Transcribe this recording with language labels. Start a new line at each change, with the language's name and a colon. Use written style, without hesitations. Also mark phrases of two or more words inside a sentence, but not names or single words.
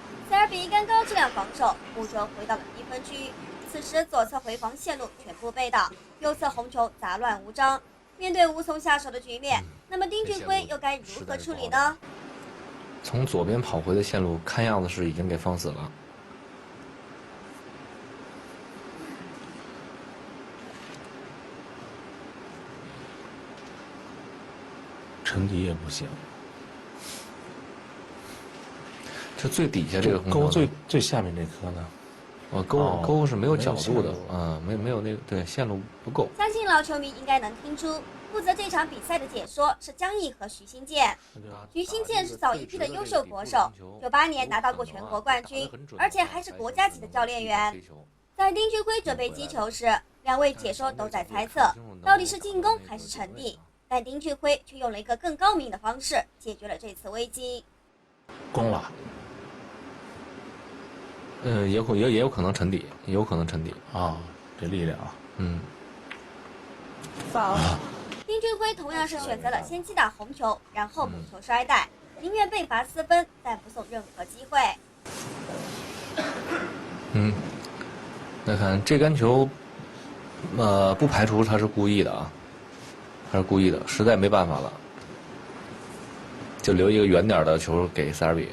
Chinese: 塞尔比干高質量防守，木球回到了低分區。此時左側回防線路全部被擋，右側紅球雜亂無章。面對無從下手的局面，那麼丁俊晖又該如何處理呢？從左邊跑回的線路，看樣子是已經給放死了。沉底也不行。就最底下这个勾最下面这顆呢？勾是没有角度的啊，没有那个对線路不夠。相信老球迷應該能聽出，負責這場比賽的解說是江毅和徐新建。徐新建是早一批的優秀國手，98年拿到過全國冠軍，而且還是國家級的教練員。在丁俊晖準備擊球時，兩位解說都在猜測，到底是進攻還是沉底。但丁俊晖卻用了一個更高明的方式解決了這次危機。攻了。也有可能沉底，也有可能沉底啊，這力量，丁俊晖同樣是選擇了先擊打紅球，然後補球摔帶，寧願被罰4分，但不送任何機會。那看這桿球，不排除他是故意的啊，他是故意的，實在沒辦法了，就留一個遠點的球給塞爾比。